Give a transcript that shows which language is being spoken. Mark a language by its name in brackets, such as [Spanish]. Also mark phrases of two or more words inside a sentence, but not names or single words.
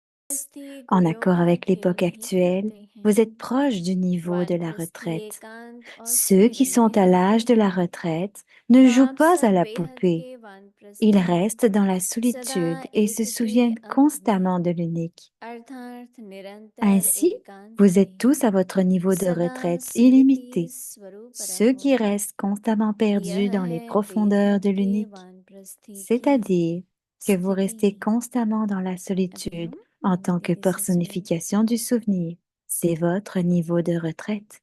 [French] En accord avec l'époque [Hindi] नहीं [French] actuelle, [Hindi] करते [French] vous êtes [Hindi] हैं। [French] proche du niveau de la [Hindi] वानप्रस्थी [French] retraite. [Hindi] एकांत और [French] Ceux qui sont à [Hindi] रहते [French] l'âge de la [Hindi] हैं। [French] retraite ne jouent [Hindi] आप [French] pas à [Hindi] सब [French] la [Hindi] बेहद [French] poupée. [Hindi] के [French] Ils [Hindi] वानप्रस्थी [French] restent dans la [Hindi] सदा [French] solitude et se [Hindi] एक के [French] souviennent [Hindi] अंत [French] constamment [Hindi] में [French] de l'unique. [Hindi] अर्थार्थ निरंतर [French] Ainsi, [Hindi] एकांत [French] vous êtes [Hindi] में [French] tous à votre niveau de [Hindi] सदा [French] retraite [Hindi] स्मृति [French] illimité. [Hindi] स्वरूप [French] Ceux [Hindi] रहो। [French] qui restent constamment perdus [Hindi] यह [French] dans les [Hindi] है [French] profondeurs [Hindi] बेहद [French] de [Hindi] के [French] l'unique, [Hindi] वानप्रस्थी की [French] c'est-à-dire que vous [Hindi] स्थिति। [French] restez constamment dans la [Hindi] अभी [French] solitude [Hindi] हम [French] en tant que [Hindi] मेडिटेशन [French] personnification du souvenir. C'est votre niveau de retraite.